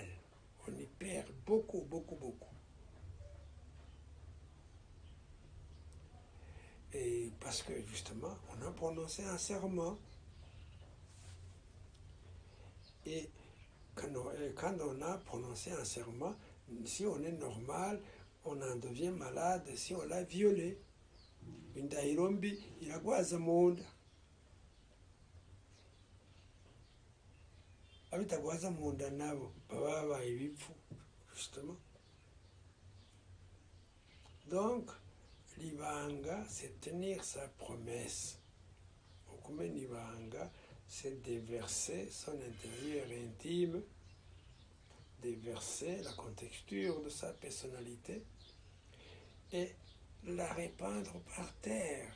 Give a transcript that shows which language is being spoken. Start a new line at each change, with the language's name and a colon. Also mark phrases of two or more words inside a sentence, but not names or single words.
French: On y perd beaucoup, beaucoup, beaucoup. Et parce que justement, on a prononcé un serment. Et quand on a prononcé un serment, si on est normal, on en devient malade si on l'a violé.
Rundi: Indahiro mbi iragwaza mu nda. Abitagwaza mu nda nabo baba babaye ibipfu,
French: justement. Donc, l'ibanga, c'est tenir sa promesse.
Rundi: Okumena ibanga,
French: c'est déverser son intérieur intime, déverser la contexture de sa personnalité et la répandre par terre.